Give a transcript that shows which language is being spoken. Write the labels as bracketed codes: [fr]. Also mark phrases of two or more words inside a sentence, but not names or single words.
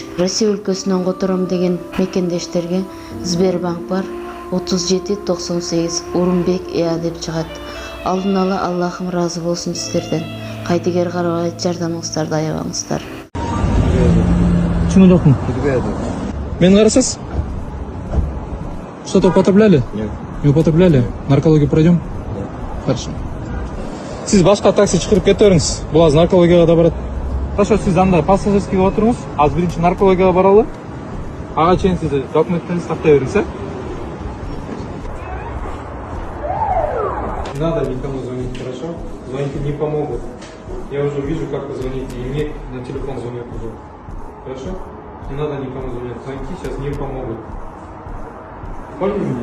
[ky] Россия өлкөсүнөн котором деген мекендештерге Сбербанк бар 3798 Урумбек деп чыгат. Алдын ала Аллахым разы болсун сиздерден. Кайдыгер карабай жардамыңыздарды аябаңыздар. Почему жокмун? Мени карасыз? [ru] Что-то употребляли? Нет. Не употребляли? Наркологию пройдем? Хорошо. [ky] Сиз башка такси чыгырып кете бериңиз. Бул азыр наркологияга да барат. Хорошо, сиз анда пассажирскийге отуруңуз. Азыр биринчи наркологияга баралы. Ага чейин сиз документтериңизди тактай бериңиз, [ru] Не надо никому звонить, хорошо? Звонить не помогут. Я уже вижу, как вы звоните, и мне на телефон звонят уже. Хорошо? Не надо никому звонить. Звонки сейчас не помогут. Поняли меня?